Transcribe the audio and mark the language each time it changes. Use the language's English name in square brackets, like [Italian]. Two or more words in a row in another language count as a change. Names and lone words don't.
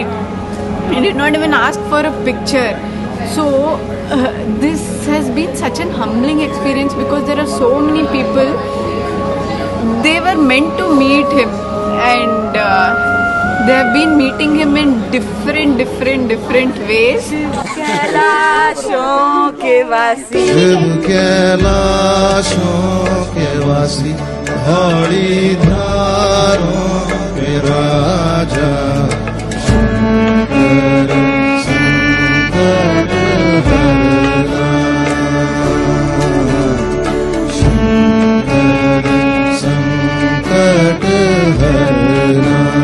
[English] He did not even ask for a picture. So this has been such an humbling experience because there are so many people, they were meant to meet him and they have been meeting him in different ways. [Hindi] शिव कैलाशों के वासी धौली धारों के राजा शंकर संकट हरना शंकर संकट हरना